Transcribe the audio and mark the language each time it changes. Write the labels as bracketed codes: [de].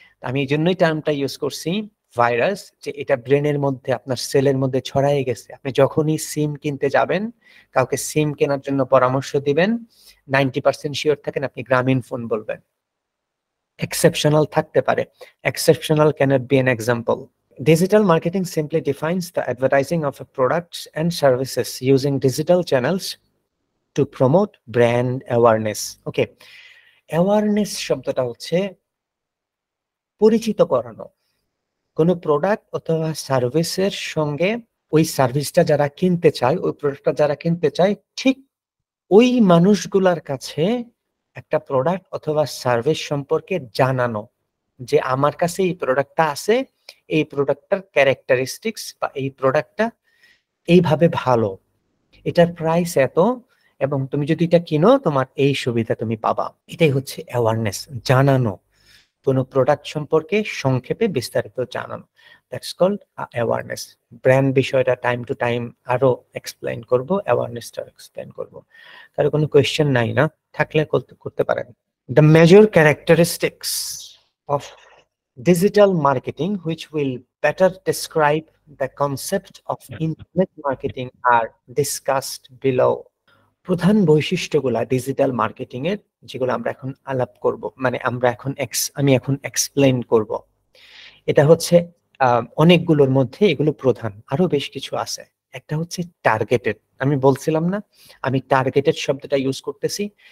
[bn] আমি এই জন্যই টার্মটা ইউজ করছি ভাইরাস, যে এটা ব্রেনের মধ্যে আপনার সেলের মধ্যে ছড়ায় গেছে। আপনি যখনই সিম কিনতে যাবেন, কাউকে সিম কেনার জন্য পরামর্শ দিবেন, 90% শিওর থাকেন আপনি গ্রামীণ ফোন বলবেন। [en] exceptional [bn] থাকতে পারে, [en] Exceptional cannot be an example. Digital marketing simply defines the advertising of products and services using digital channels to promote brand awareness. [bn] Okay, awareness শব্দটা হচ্ছে পরিচিত করানো কোনো প্রোডাক্ট অথবা সার্ভিসের সঙ্গে। ওই সার্ভিসটা যারা কিনতে চায়, ওই প্রোডাক্টটা যারা কিনতে চায়, ঠিক ওই মানুষগুলার কাছে একটা প্রোডাক্ট অথবা সার্ভিস সম্পর্কে জানানো, যে আমার কাছে এই প্রোডাক্টটা আছে, এই প্রোডাক্টটার ক্যারেক্টারিস্টিক্স বা এই প্রোডাক্টটা এইভাবে ভালো, এটার প্রাইস এত, এবং তুমি যদি এটা কিনো তোমার এই সুবিধা তুমি পাবা। এটাই হচ্ছে অ্যাওয়ারনেস, জানানো, কোনো প্রোডাক্ট সম্পর্কে সংক্ষেপে বিস্তারিত জানানো, [en] That's called awareness. [bn] ব্র্যান্ড বিষয়টা টাইম টু টাইম আরো এক্সপ্লেইন করব, অ্যাওয়ারনেসটা এক্সপ্লেইন করব। কারো কোনো কোয়েশ্চেন নাই না? থাকলে করতে পারেন। [en] The major characteristics of digital marketing which will better describe the concept of internet marketing are discussed below. [bn] প্রধান বৈশিষ্ট্যগুলা ডিজিটাল মার্কেটিং এর, যেগুলো আমরা এখন আলাপ করব, মানে আমি এখন এক্সপ্লেইন করব, এটা হচ্ছে অনেকগুলোর মধ্যে এগুলো প্রধান, আরো বেশ কিছু আছে। একটা হচ্ছে টার্গেটেড, আমি বলছিলাম না আমি টার্গেটেড শব্দটা ইউজ করতেছি।